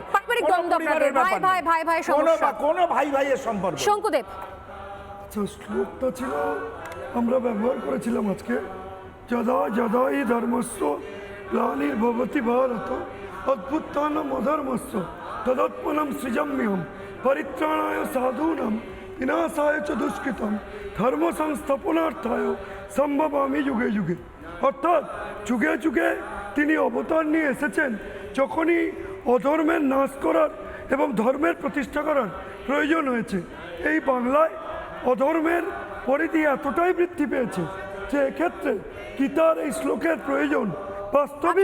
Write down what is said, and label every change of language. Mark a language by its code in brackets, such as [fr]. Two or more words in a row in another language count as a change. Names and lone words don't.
[bn] পারিবারিক দ্বন্দ্ব আপনাদের, ভাই সমস্যা, কোনো ভাই ভাইয়ের সম্পর্ক। শঙ্কুদেব, শ্লোকটা ছিল আমরা ব্যবহার করেছিলাম আজকে, [sa] যদা যদা ই ধর্মস্য গ্লানির্ভবতি ভারত অভ্যুত্থানম অধর্মস্য তদাত্মনম সৃজাম্যহম পরিত্রাণায় সাধূনাম বিনাশায় চ দুষ্কৃতম ধর্ম সংস্থাপনার্থায় সম্ভবামি যুগে যুগে। [bn] অর্থাৎ যুগে যুগে তিনি অবতার নিয়ে এসেছেন যখনই অধর্মের নাশ করার এবং ধর্মের প্রতিষ্ঠা করার প্রয়োজন হয়েছে। এই বাংলায় অধর্মের পরিধি এতটাই বৃদ্ধি পেয়েছে যে এক্ষেত্রে গীতার এই শ্লোকের প্রয়োজন বাস্তবিক।